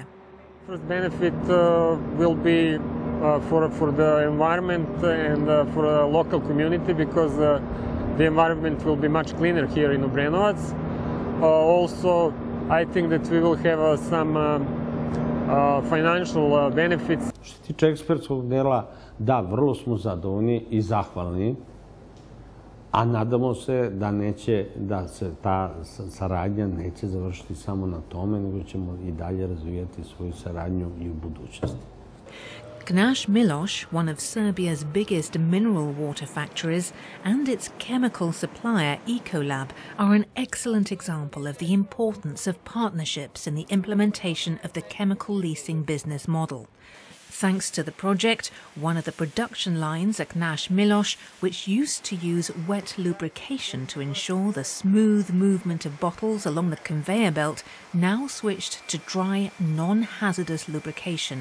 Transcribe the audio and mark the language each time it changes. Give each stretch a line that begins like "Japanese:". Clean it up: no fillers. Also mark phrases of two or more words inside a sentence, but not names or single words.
English: First benefit will be for the environment and for the local community, because the environment will be much cleaner here in Obrenovac. Also, I think that we will have some financial benefits.
Serbian: Što se tiče ekspertskog dela, da, vrlo smo zadovoljni i zahvalni, a nadamo se da se ta saradnja neće završiti samo na tome, nego ćemo i dalje razvijati svoju saradnju i u budućnosti.
English: Knaš Miloš, one of Serbia's biggest mineral water factories, and its chemical supplier Ecolab are an excellent example of the importance of partnerships in the implementation of the chemical leasing business model. Thanks to the project, one of the production lines at Knaš Miloš, which used to use wet lubrication to ensure the smooth movement of bottles along the conveyor belt, now switched to dry, non-hazardous lubrication.